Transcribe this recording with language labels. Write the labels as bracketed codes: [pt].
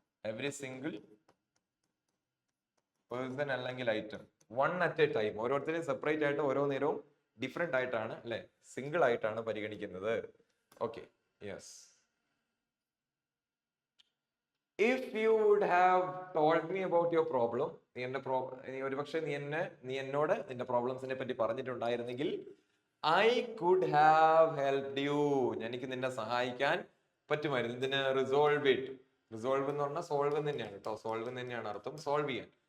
[en] Every single person അല്ലെങ്കിൽ item, one at a time. [ml] ഓരോരുത്തരെയും separate ആയിട്ട് ഓരോ നേരവും ഡിഫറെന്റ് ആയിട്ടാണ് അല്ലെ, സിംഗിൾ ആയിട്ടാണ് പരിഗണിക്കുന്നത്. Okay, yes. [en] If you would have told me about your problem, [ml] ഒരുപക്ഷെ നീ എന്നോട് നിന്റെ പ്രോബ്ലംസിനെ പറ്റി പറഞ്ഞിട്ടുണ്ടായിരുന്നെങ്കിൽ [en] I could have helped you, [ml] എനിക്ക് നിന്നെ സഹായിക്കാൻ പറ്റുമായിരുന്നു. ഇതിന് [en] resolve it, [ml] റിസോൾവ് എന്ന് പറഞ്ഞാൽ സോൾവ് തന്നെയാണ് കേട്ടോ, സോൾവ് തന്നെയാണ് അർത്ഥം, സോൾവ് ചെയ്യാൻ.